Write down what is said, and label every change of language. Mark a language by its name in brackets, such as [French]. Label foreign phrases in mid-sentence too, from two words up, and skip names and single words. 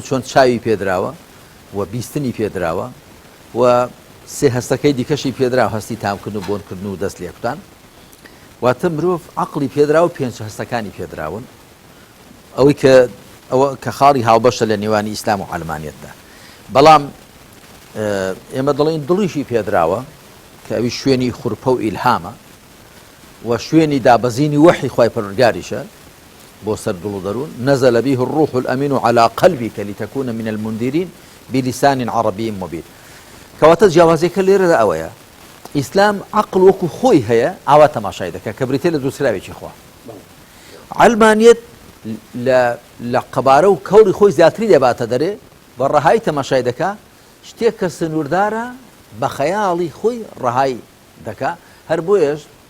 [Central Kurdish] چۆن چاوی پێدراوە و بیستنی پێدراوە و سێ هەستەکەی دیکەشی پێدراوە هەستی تامکردن و بۆنکردن و دەست لێکوتان واتە مرۆڤ عەقڵی پێدراوە پێنج هەستەکانی پێدراون ئەوەی کە خاڵی هاوبەشە لە نێوانی ئیسلام و ئەلمانیەتدا بەڵام ئێمە دەڵێن دڵیشی پێدراوە کە ئەوی شوێنی خوڕپە و ئیلهامە و شوێنی دابەزینی وەحی خوای پەروەردگاریشە بۆ سەر دڵ و دەروون [Arabic] نەزەلە بیه الروح الأمین على قلبك لتكون من المنذرين بلسان عربي مبين [Central Kurdish] کەواتە جیاوازێکە لێرەدا ئەوەیە ئیسلام عقل وەکو خۆی هەیە ئاوا تەماشای دەکە کە بریتێ لە دووسراوێکی خوا علمانیت لە قەبارە و کەوری خۆی زیاتری دەباتە دەرێ بە ڕەهای تەماشای دەکا شتێک کە سنووردارە بە خەیاڵی خۆی ڕەهای دەکا هەر بۆیەش